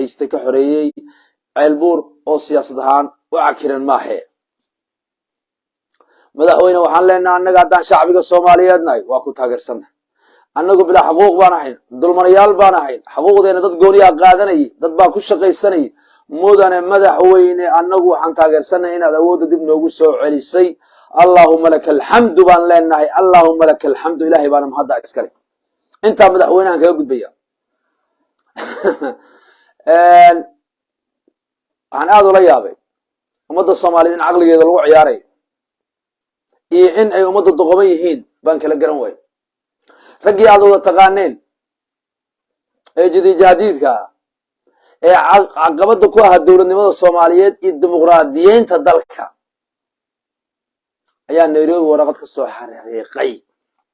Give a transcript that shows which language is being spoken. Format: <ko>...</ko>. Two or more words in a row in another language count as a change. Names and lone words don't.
<so>haystay ka xoreeyay ceelbuur oo siyaasad ahaan u cakiran maahe madaxweyne waxaan leenahay annaga hadaan shacbiga Soomaaliyeednahay waa ku taageersanaa annagu bila xuquuq baan ahayn dulmanayaal baan ahayn xuquuqdeena dad gooniya qaadanay dad baa ku shaqaysanay mudane madaxweyne annagu waxaan taageersanaa inaad awood dib noogu soo celisay</so> <ar>اللهم لك الحمد</ar> <so>baan leenahay</so> <ar>اللهم لك الحمد</ar> <so>ilaahay baan mahad iskale inta madaxweynahan kaga gudbaya aan aad ula yaabay ummadda Soomaaliyeed in aqligeeda lagu ciyaaray iyo in ay ummadda doqoban yihiin baan kala garan way ragii aad wada taqaaneen ee jadiidka ee caqabada ku ah dawladnimada Soomaaliyeed iyo dimuqraadiyiinta dalka ayaa Nairobi waraqad ka soo xariiqay</so>